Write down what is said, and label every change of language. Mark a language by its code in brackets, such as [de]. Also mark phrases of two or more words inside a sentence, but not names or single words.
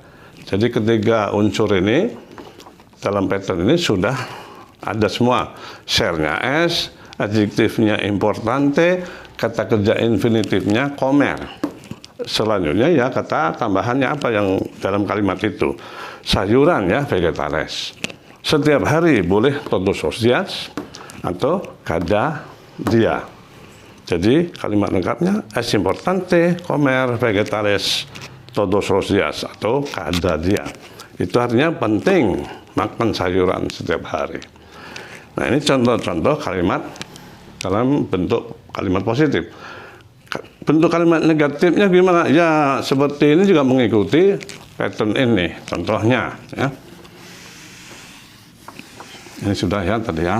[id] Jadi ketiga unsur ini dalam pattern ini sudah ada semua. Share-nya S, adjektifnya importante, kata kerja infinitifnya comer. Selanjutnya ya kata tambahannya apa yang dalam kalimat itu. sayuran ya, vegetares. Setiap hari boleh [es] todos los días [id] atau [es] cada día. [id] Jadi kalimat lengkapnya [es] es importante comer vegetales todos los días [id] atau [es] cada día. [id] Itu artinya penting makan sayuran setiap hari. Nah, ini contoh-contoh kalimat dalam bentuk kalimat positif. Bentuk kalimat negatifnya gimana? Ya, seperti ini juga mengikuti pattern ini. Contohnya, ya. Ini sudah ya tadi ya.